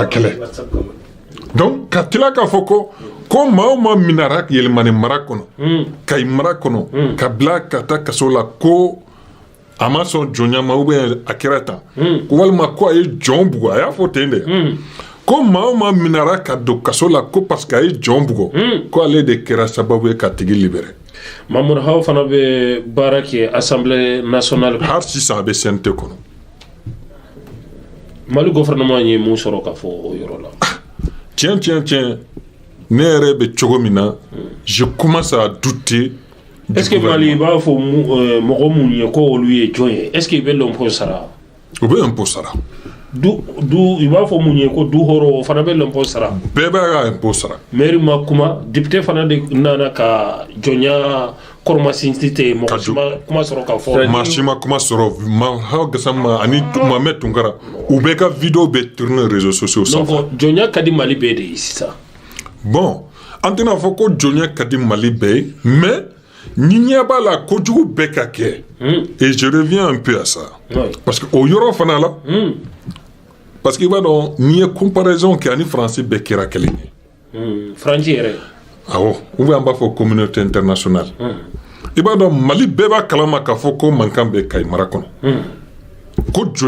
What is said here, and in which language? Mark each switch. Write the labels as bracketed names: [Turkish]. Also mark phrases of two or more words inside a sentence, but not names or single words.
[Bambara] Ka kɛlɛ donc ka tila k'a fɔ ko maa o maa minara yɛlɛmani mara kɔnɔ Kayi mara kɔnɔ ka bila ka taa kaso la ko a ma sɔn jɔnya ma [French] ou bien [Bambara] a kɛra tan ko walima ko a ye jɔn bugo a y'a fɔ ten de ko maa o maa minara ka don kaso la ko [French] parce que [Bambara] a ye jɔn bugo ko ale de kɛra sababu ye ka tigi libéré. Mamadou Hawa fana bɛ baara kɛ Assemblée nationale. Hali sisan a bɛ CNT kɔnɔ. Mali gouvernement ye mun sɔrɔ ka fɔ o yɔrɔ la? Tiɲɛ ne yɛrɛ bɛ cogo min na [French] je commence à douter. Est-ce que [Bambara] Mali b'a fɔ mɔgɔ mun ye ko olu ye jɔn ye [French] est-ce que [Bambara] i bɛ l'impôt sara? U bɛ impôt sara. Du i b'a fɔ mun ye ko du hɔrɔn o fana bɛ l'impôt sara? Bɛɛ b'a ka impôt sara. Maire ma kuma député fana de nana ka jɔnya kɔrɔmasinti tɛ mɔgɔ si ma kuma sɔrɔ ka fɔ. Maa si ma kuma sɔrɔ Hawa Gassama ani Mohamed Tunkara u bɛɛ ka vidéo bɛ tourner [French] réseaux sociaux [Bambara] sanfɛ. Donc jɔnya ka di Mali bɛɛ de ye sisan. Bon an tɛna fɔ ko jɔnya ka di Mali bɛɛ ye mais ni ɲɛ b'a la kojugu bɛɛ ka kɛ [French] et je reviens un peu à ça parce que [Bambara] o yɔrɔ fana la parce que i b'a dɔn n'i ye comparaison kɛ ani Faransi bɛɛ kɛra kelen ye. Faransi yɛrɛ? Awɔ [French] ou bien [Bambara] an b'a fɔ [French] communauté internationale. [Bambara] I b'a dɔn Mali bɛɛ b'a kalama k'a fɔ ko mankan bɛ Kayi mara kɔnɔ ko jɔnya